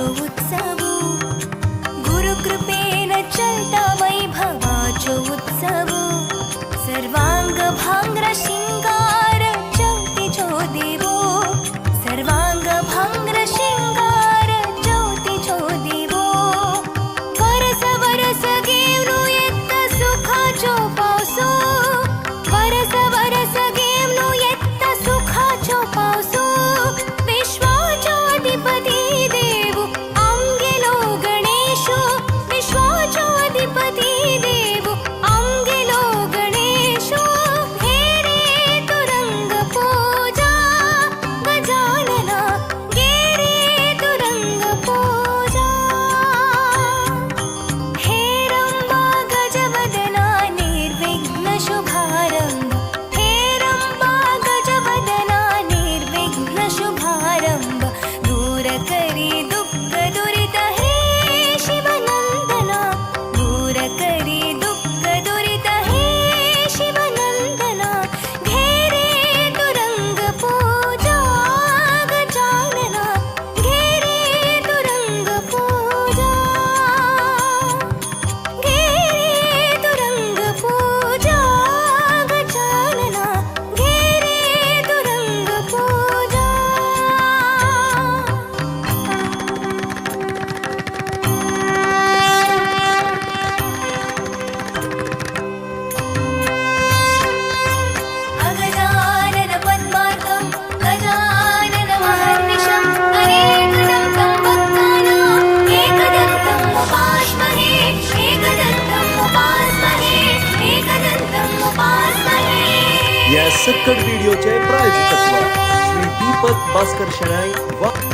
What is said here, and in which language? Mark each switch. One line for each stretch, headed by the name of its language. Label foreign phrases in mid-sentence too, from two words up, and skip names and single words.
Konkani: उत्सव गुरुकृपेन चलता वैभवाचो उत्सव सर्वांग भांग्र शिंगार ज्योतिचो देवो सर्वांग भांग्र शिंगार ज्योतिचो देवो वरस वरस गेवनु येत्ता सुखाचो पावसो वरस वरस गेवनु येत्ता सुखाचो पावसो विश्वाचो अधिपती देव आमगेलो गणेशो विश्वाचो अधिपती देव आमगेलो गणेशो हे रे तुरंग पूजा गजानना गे रे तुरंग पूजा हे रंबा गजवदना निर्विघ्न शुभारंभ हे रंबा गजवदना निर्विघ्न शुभारंभ दूर करी दुःख दुरित हे शिवनंदना दूर करी दुःख दुरित हे शिवनंदना घे रे तुरंग पूजा गजानना घे रे तुरंग पूजा घे रे तुरंग पूजा गजानना घे रे तुरंग पूजा
Sanskrit: अगजानन पद्मार्कं गजानन महर्निशम् अनेकदन्तं भक्तानां एकदन्तम् उपास्महे एकदन्तम् उपास्महे एकदन्तम् उपास्महे
Konkani: या सक्कड व्हिडिओचे प्रायोजकत्व श्री दीपक भास्कर शनाई वा